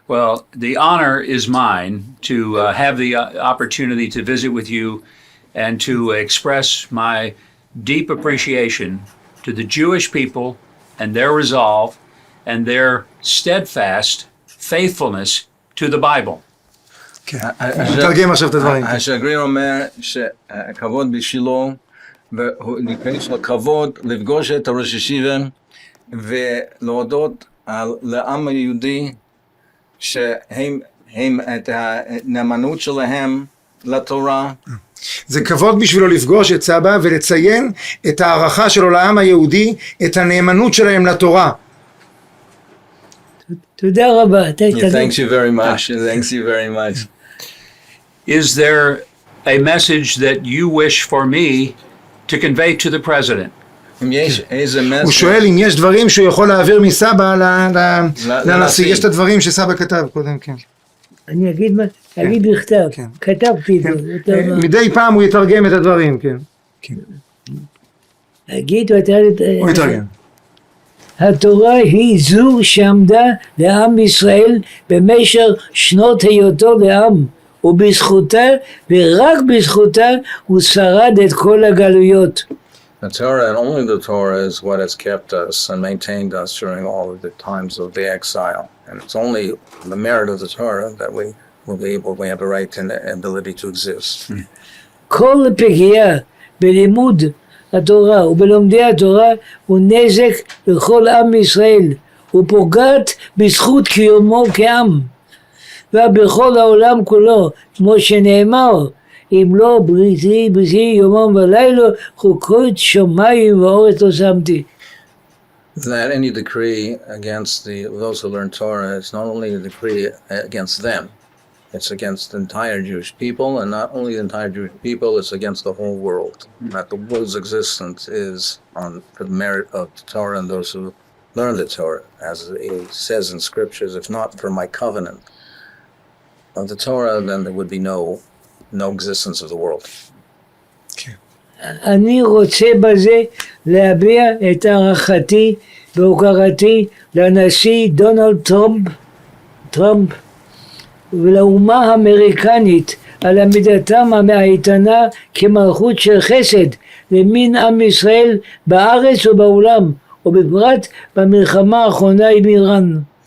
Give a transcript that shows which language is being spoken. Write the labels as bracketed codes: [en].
[en] Well, the honor is mine to have the opportunity to visit with you and to express my deep appreciation to the Jewish people and their resolve and their steadfast faithfulness to the Bible. [he] נתרגם עכשיו את הדברים. השגריר אומר שהכבוד בשבילו, יש לו כבוד לפגוש את הראש ישיבה ולהודות לעם היהודי שהם את הנאמנות שלהם לתורה. זה כבוד בשבילו לפגוש את סבא ולציין את הערכה שלו לעם היהודי, את הנאמנות שלהם לתורה. תודה רבה. [en] Thanks you very much. Thanks you very much. Is there a message that you wish for me to convey to the president? [he] הוא שואל אם יש דברים שהוא יכול להעביר מסבא לנשיא. יש את הדברים שסבא כתב קודם, כן. אני אגיד בכתב, כתבתי את זה. מדי פעם הוא יתרגם את הדברים, כן. אגיד, הוא יתרגם. התורה היא זו שעמדה לעם ישראל במשך שנות היותו לעם, ובזכותה ורק בזכותה הוא שרד את כל הגלויות. [en] The Torah, and only the Torah, is what has kept us and maintained us during all of the times of the exile. And it's only the merit of the Torah that we have a right and the ability to exist. [he] כל פגיעה בלימוד התורה ובלומדי התורה הוא נזק לכל עם ישראל, ופוגעת בזכות קיומו כעם. ובכל העולם כולו, כמו שנאמר, אם לא בריתי יומם ולילה, חוקות שמיים ואורץ לא שמתי. [en] That any decree against those who learn Torah is not only a decree against them, it's against the entire Jewish people, and not only the entire Jewish people, it's against the whole world. That the world's existence is on the merit of the Torah and those who learn the Torah. As it says in scriptures, if not for my covenant of the Torah, then there would be no existence of the world. [he] אני רוצה בזה להביע את הערכתי והוקרתי לנשיא דונלד טראמפ ולאומה האמריקנית על עמידתם האיתנה כמלכות של חסד למין עם ישראל בארץ ובעולם, ובפרט במלחמה האחרונה עם איראן.